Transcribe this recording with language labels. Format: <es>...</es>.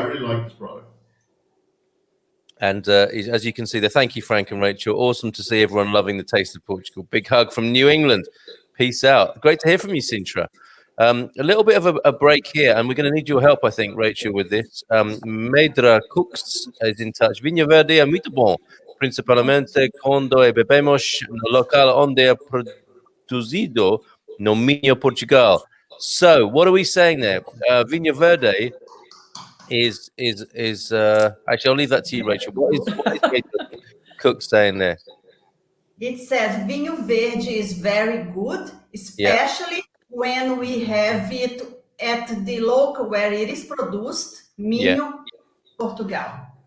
<en>I really like this product. And as you can see there, thank you, Frank and Rachel. Awesome to see everyone loving the taste of Portugal. Big hug from New England. Peace out. Great to hear from you, Sintra. A little bit of a break here, and we're going to need your help, I think, Rachel, with this. Medra Cooks is in touch.</en> <pt>Vinho Verde é muito bom, principalmente quando bebemos no local onde é produzido no Minho, Portugal.</pt> <en>So, what are we saying there? Vinho Verde is actually, I'll leave that to you, Rachel. What is Medra Cooks saying there? It says Vinho Verde is very good, especially when we have it at the local where it is produced, Minho, Portugal.</en>